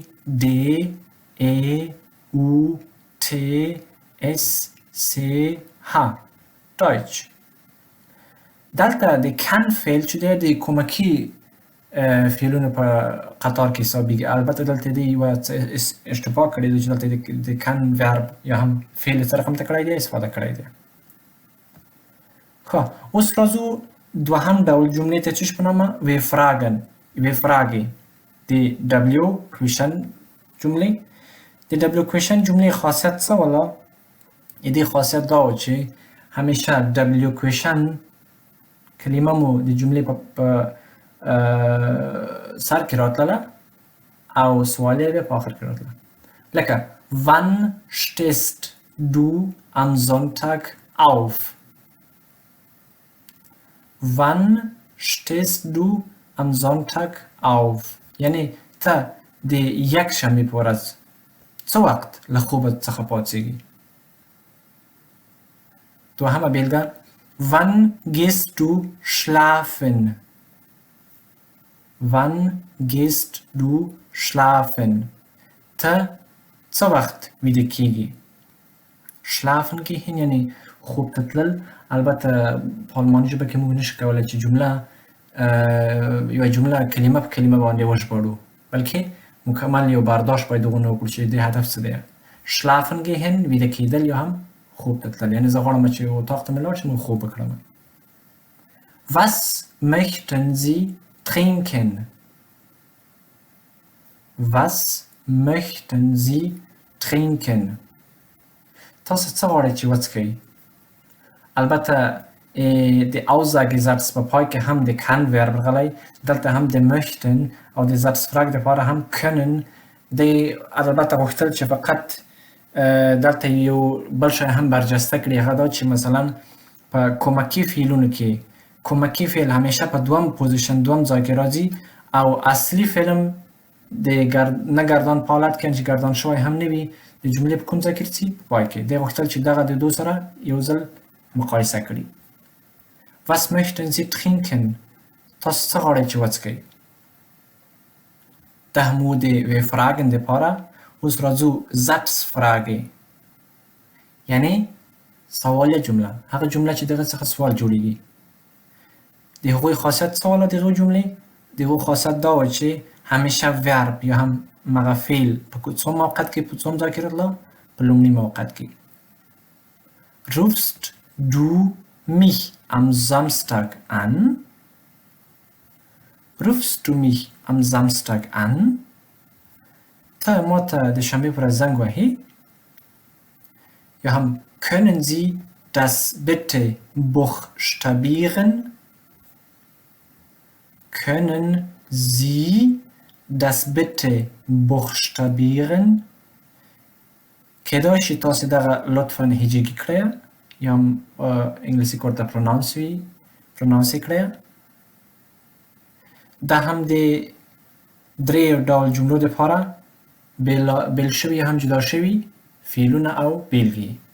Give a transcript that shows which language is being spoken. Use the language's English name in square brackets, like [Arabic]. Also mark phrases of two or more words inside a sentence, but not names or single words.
[Pashto] د ای او ټ اس سی ها ډایچ. دلته د کن فعل چې دی د کومکي فعلونو په قطار کې حسابیږي. البته دلته دی یوه اشتباه کړې ده چې دلته د کن ورب یا هم فعل څه رقم ته کړی دی؟ استفاده کړی دی. ښه، اوس راځو دوهم ډول جملې ته چې په نامه وفراګې د [English] W question [Pashto] جملې. د [English] W question [Pashto] جملې خاصیت څه وله؟ د دې خاصیت دا و چې همیشه [English] W question [Pashto] کلمه مو د جملې په سر کې راتلله او سوالیه بیا په آخر کې راتله. [German] لکه wann stehst du am Sonntag auf? Wann stehst du am Sonntag auf? [Pashto] یعنی ته د یکشنبې په ورځ څه وخت له خوبه څخه پاڅېږي. دوهمه بیلګه [German] Wann gehst du schlafen? Wann gehst du schlafen? [Pashto] ته څه وخت ویده کېږي. [German] schlafen gehen [Pashto] یعنی خوب ته تلل. البته په آلماني ژبه کې موږ نشو کولی چې یوه جمله کلمه په کلمه باندې وژباړو، بلکې مکمل یو برداشت باید دغونه وکړو چې د هدف څه دی. [German] schlafen gehen [Pashto] ویده کېدل یا هم خوب ته تلل. یعنی زه غواړم چې اتاق ته مې لاړ شم او خوب وکړم. [German] Was möchten Sie trinken? Was möchten Sie trinken? [Pashto] تاسو څه غواړئ چې وڅښئ؟ البته د Aussagesatz په پای کې هم د [German] kann verb [Pashto] راغلی. دلته هم د möchten او د Satzfrage دپاره هم können. د البته غوښتل چې فقط دلته یو بل شی هم برجسته کړي، هغه دا چې مثلا په کومکي فعلونو کې کومکي فعل همیشه په دوم پوزیشن دوم ځای کې راځي او اصلي فعل هم د نه ګردان په حالت کې چې ګردان شوی هم نه وي د جملې په کوم ځای کې راځي؟ په پای کې. دی غوښتل چې دغه د دو سره یو ځل مقایسه کړي. [German] Was möchten Sie trinken? [Pashto] تاسو څه غواړئ چې وڅښئ؟ ده مو د وفراګن دپاره. اوس راځو Satzfrage یعنی سوالیه جمله، هغه جمله چې دغه څخه سوال جوړیږي. د هغوی خاصیت څه واله د هغوی جملې؟ د هغوی خاصیت دا و چې همیشه ورب یا هم مغه فعل په څوم موقعیت کې په څوم ځای کې راتله؟ په لومړي موقعیت کې. [German] Rufst du mich am Samstag an? rufst du mich am Samstag an [Pashto] ته ما ته د شنبې پر ورځ زنګ وهې یا هم [German] können Sie das bitte buchstabieren können Sie das bitte buchstabieren [Pashto] کېدای شي تاسې دغه لطفا هجګي کړئ یا هم انګلیسي کې ورته پرونانس کړئ دا هم د درې ډول جملو دپاره بیل شوي یا هم جدا شوي فعلونه او بیلګې